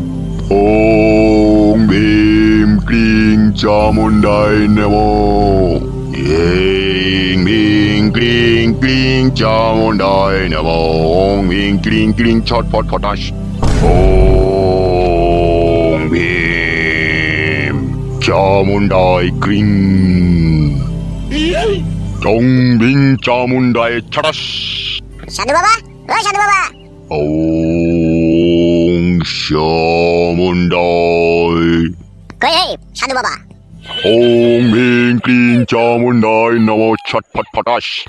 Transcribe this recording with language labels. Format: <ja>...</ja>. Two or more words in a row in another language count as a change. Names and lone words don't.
<sa>ओम भीम क्लीं चामुंडाय नमो। ऐं भीं क्लीं क्लीं चामुंडाय नमो। ओम भीं क्लीं क्लीं छटपट फटाश। ओम भीम चामुंडाय क्लीं চং বিং চামুন্ডায় ছটাস।</sa> <bn>সাধু বাবা, ও সাধু বাবা।</bn> <sa>ওং চামুন্ডায়।</sa> <bn>কই এই সাধু বাবা?</bn> <sa>ওং বিং ক্লিং চামুন্ডায় নমো ছটফট ফটাস।</sa>